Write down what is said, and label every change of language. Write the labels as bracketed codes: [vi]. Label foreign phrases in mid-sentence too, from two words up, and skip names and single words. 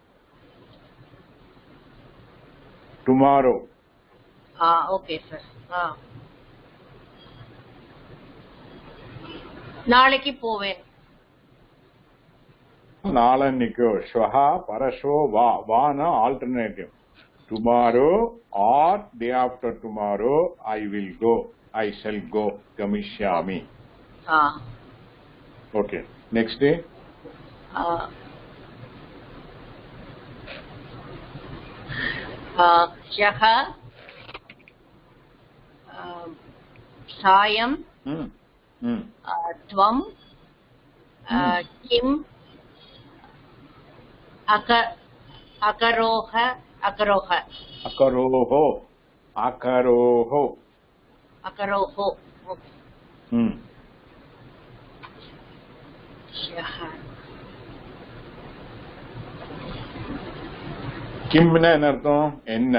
[ta] டுமாரோ. [en] okay sir. [ta] நாளைக்கு போவேன். [sa] நாளன்னைக்கோ. श्वः परश्वो वा. [ta] வானா ஆல்டர்னேட்டிவ். [en] tomorrow or day after tomorrow I will go, I shall go. கமிஷ்யாமி. okay, next. [sa] ह्यः सायं त्वं किम् अकरोः. [ta] கிம்னா என்ன அர்த்தம்? என்ன.